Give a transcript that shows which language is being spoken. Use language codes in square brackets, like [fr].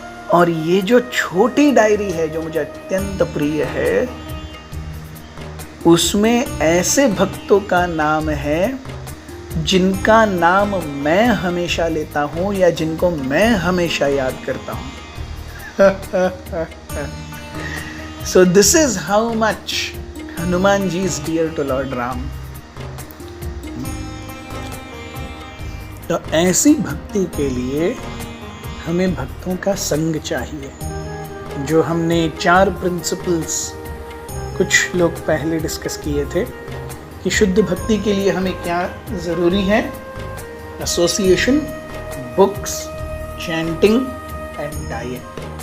[hi] और ये जो छोटी डायरी है जो मुझे अत्यंत प्रिय है, उसमें ऐसे भक्तों का नाम है जिनका नाम मैं हमेशा लेता हूं या जिनको मैं हमेशा याद करता हूं। [en] So this is how much Hanuman ji is dear to Lord Ram. [hi] तो ऐसी भक्ति के लिए हमें भक्तों का संग चाहिए। जो हमने 4 प्रिंसिपल्स कुछ लोग पहले डिस्कस किए थे कि शुद्ध भक्ति के लिए हमें क्या ज़रूरी है, [en] Association, books, chanting and diet.